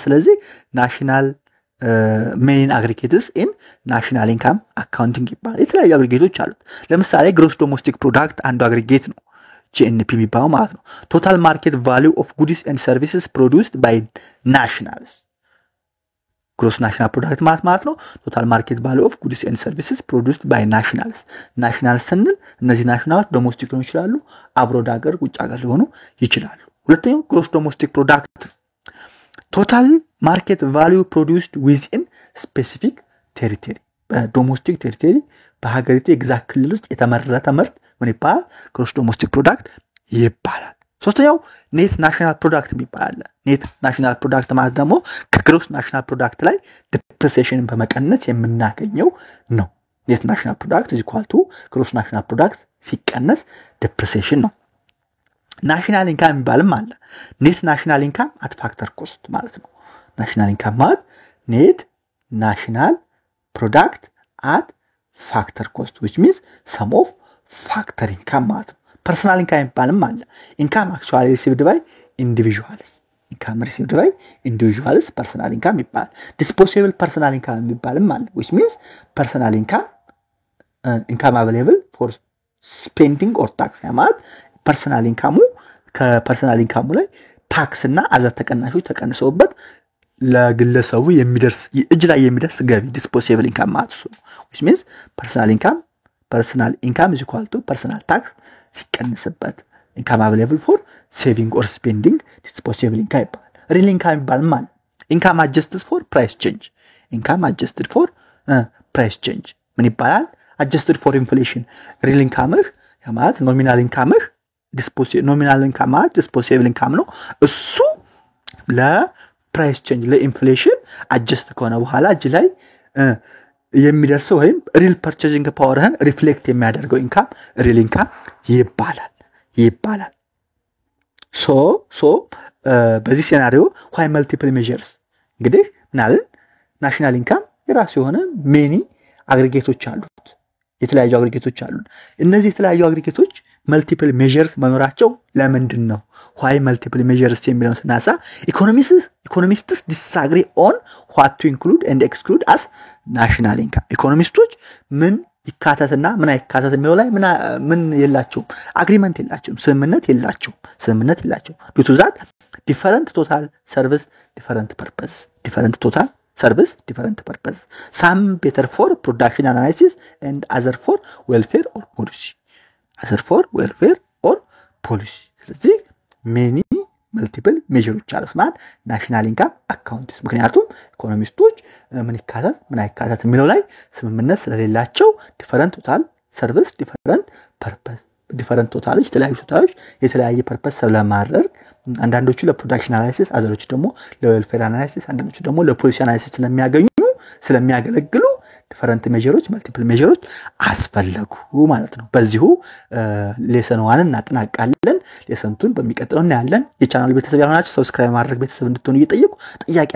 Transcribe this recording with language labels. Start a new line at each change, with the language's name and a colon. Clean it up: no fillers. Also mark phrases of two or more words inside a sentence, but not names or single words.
English: ስለዚህ national main aggregates in national income accounting
Amharic: ይባላል የተለያዩ አግሪጌቶች አሉት ለምሳሌ
English: gross domestic product
Amharic: አንዱ አግሪጌት ነው
English: GNP
Amharic: የሚባለው ማለት ነው
English: total market value of goods and services produced by nationals gross national product
Amharic: ማለት ነው
English: total market value of goods and services produced by nationals
Amharic: ስንል እነዚህ ናሽናሎች ዶሜስቲክ ሊሆኑ ይችላሉ አብሮድ ሀገር ውጭ ሀገር ሊሆኑ ይችላሉ ሁለተኛው
English: gross domestic product total market value produced within specific territory
Amharic: በዶሜስቲክ ቴሪቶሪ በሀገሪቱ ኤግዛክት ክልል ውስጥ የተመረተ ምርት ምን ይባላል
English: gross domestic product
Amharic: ይባላል ሶስተኛው
English: net national product
Amharic: ይባላል
English: net national product
Amharic: ማለት ደግሞ ከgross
English: national product ላይ depreciation
Amharic: በመቀነስ የምናገኘው ነው
English: net national product is equal to gross national product ሲቀነስ depreciation ነው national income
Amharic: ይባልም አለ
English: net national income at factor cost
Amharic: ማለት ነው
English: national income ማለት net national product at factor cost which means sum of factor income
Amharic: ማለት ነው
English: personal income
Amharic: ይባልም አለ
English: income actually received by individuals income received by individuals personal income ይባላል disposable personal income
Amharic: ይባልም አለ
English: which means personal income available for spending or tax ማለት personal income
Amharic: ከፐርሰናል ኢንካሙ ላይ ታክስ እና አዘር ተቀናሾች ተቀንሰውበት ለግለሰቡ የሚደርስ እጅ ላይ የሚደርስ ገቢ
English: disposable income
Amharic: ማለት ነው
English: which means personal income is equal to personal tax ሲቀንስበት income available for saving or spending disposable income ይባላል real income
Amharic: ይባላል ማለት
English: income adjusted for price change
Amharic: ምን ይባላል
English: adjusted for inflation real income
Amharic: ማለት
English: nominal income nominal income disposable income
Amharic: ነው እሱ ለፕራይስ ቼንጅ ለኢንፍሌሽን አጀስት ከሆነ በኋላ እጅ ላይ የሚደርሰው ወይም ሪል ፐርቼዚንግ ፓወርህን ሪፍሌክት የሚያደርገው
English: income real income
Amharic: ይባላል በዚህ ሲናሪዮ
English: why multiple measures
Amharic: እንግዲህ ምናልን
English: national income
Amharic: የራሱ የሆነ ሜኒ አግሪጌቶች አሉት የተለያዩ አግሪጌቶች አሉን እነዚህ የተለያዩ አግሪጌቶች
English: multiple measures
Amharic: መኖራቸው ለምንድን ነው
English: why multiple measures
Amharic: የሚለውን ስናሳ
English: economists disagree on what to include and exclude as national income
Amharic: ኢኮኖሚስቶች ምን ይካተትና ምን አይካተት የሚለው ላይ ምን የላቸውም አግሪመንት የላቸውም ስምምነት የላቸውም
English: due to that different total service different purposes some better for production analysis and other for welfare or policy
Amharic: ስለዚህ
English: many multiple measures
Amharic: አሉት ማለት
English: national income account
Amharic: ምክንያቱም ኢኮኖሚስቶች ምን ይካተት ምን አይካተት የሚለው ላይ ስምምነት ስለሌላቸው
English: different total service different
Amharic: ቶታሎች የተለያየ ፐርፐስ ስለማድረግ አንዳንዶቹ ለፕሮዳክሽን አናሊሲስ አዘሮቹ ደግሞ ለዌልፌር አናሊሲስ አንዳንዶቹ ደግሞ ለፖሊሲ አናሊሲስ ስለሚያገለግሉ
English: different measures multiple measures
Amharic: አስፈልጉ ማለት ነው በዚሁ ሌሰን 1 እናጠናቃለን ሌሰን 2 በሚቀጥለው እናያለን የቻናሉ ቤተሰብ ያልሆናችሁ ሰብስክራይብ ማድረግ ቤተሰብ እንድትሆኑ እየጠየቁ ጥያቄ